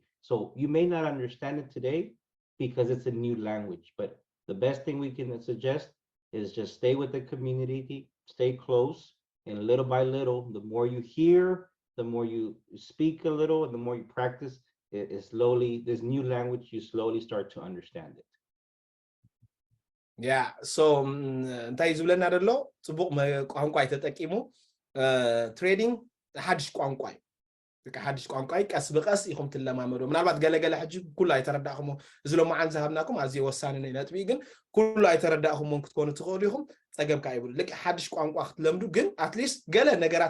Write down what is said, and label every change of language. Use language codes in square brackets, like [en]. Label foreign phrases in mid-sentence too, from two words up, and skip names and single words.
[en] So you may not understand it today because it's a new language, but the best thing we can suggest is just stay with the community, stay close, and little by little, the more you hear, the more you speak a little, and the more you practice, it slowly, this new language, you slowly start to understand it. Yeah, so [ti] እንታይ ዝብለና ደሎ ጽቡቕ ቋንቋ ተጠቂሙ ትሬዲንግ ሓድሽ ቋንቋ በቃ ሓድሽ ቋንቋ ቀስ በቀስ ኢኹም ትለማመዱ ምናልባት ገለገለ ሕጂ ኩሉ አይተረዳእኹም እዚ ሎ ማዓን ዝሃብናኩም ኣዝየ ወሳኒ ነጥቢ ግን ኩሉ አይተረዳእኹም ክትኮኑ ትኽእሉ ኢኹም ፀገምካ ይብሉ ልክ ሓድሽ ቋንቋ ክትለምዱ ግን [en] at least [ti] ገለ ነገራት